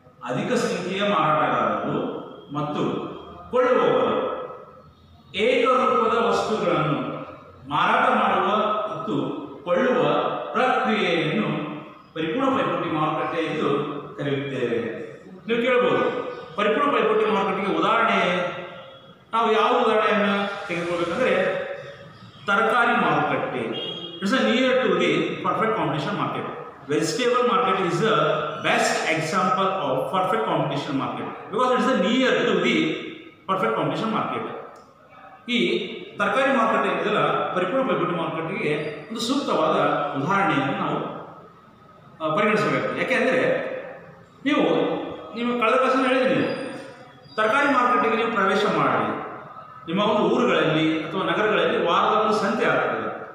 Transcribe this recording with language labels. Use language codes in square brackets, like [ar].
[kn] ಅಧಿಕ ಸಂಖ್ಯೆಯ ಮಾರಾಟಗಾರರು ಮತ್ತು ಕೊಳ್ಳುವವರು ಏಕರೂಪದ ವಸ್ತುಗಳನ್ನು ಮಾರಾಟ ಮಾಡುವ ಮತ್ತು ಕೊಳ್ಳುವ ಪ್ರಕ್ರಿಯೆಯನ್ನು ಪರಿಪೂರ್ಣ ಪೈಪೋಟಿ ಮಾರುಕಟ್ಟೆ ಎಂದು ಕರೆಯುತ್ತೇವೆ. ನೀವು ಕೇಳಬಹುದು, ಪರಿಪೂರ್ಣ ಪೈಪೋಟಿ ಮಾರುಕಟ್ಟೆಗೆ ಉದಾಹರಣೆ ನಾವು ಯಾವ ಉದಾಹರಣೆಯನ್ನು ತೆಗೆದುಕೊಳ್ಬೇಕಂದ್ರೆ ತರಕಾರಿ ಮಾರುಕಟ್ಟೆ. [en] It's near to the perfect competition market. Vegetable market is the best example of perfect competition market because it is near to the perfect competition market. [kn] ಈ ತರಕಾರಿ ಮಾರುಕಟ್ಟೆ ಇದೆಲ್ಲ ಪರಿಪೂರ್ಣ ಪೈಪೋಟಿ ಮಾರುಕಟ್ಟೆಗೆ ಒಂದು ಸೂಕ್ತವಾದ ಉದಾಹರಣೆಯನ್ನು ನಾವು ಪರಿಗಣಿಸಬೇಕು. ಯಾಕೆಂದರೆ ನೀವು ಕಳೆದ ಕ್ಲಾಸಲ್ಲಿ ಹೇಳಿದ್ರಿ, ನೀವು ತರಕಾರಿ ಮಾರುಕಟ್ಟೆಗೆ ನೀವು ಪ್ರವೇಶ ಮಾಡಿ ನಿಮ್ಮ ಒಂದು ಊರುಗಳಲ್ಲಿ ಅಥವಾ ನಗರಗಳಲ್ಲಿ ವಾರದ ಒಂದು ಸಂತೆ ಆಗ್ತದೆ.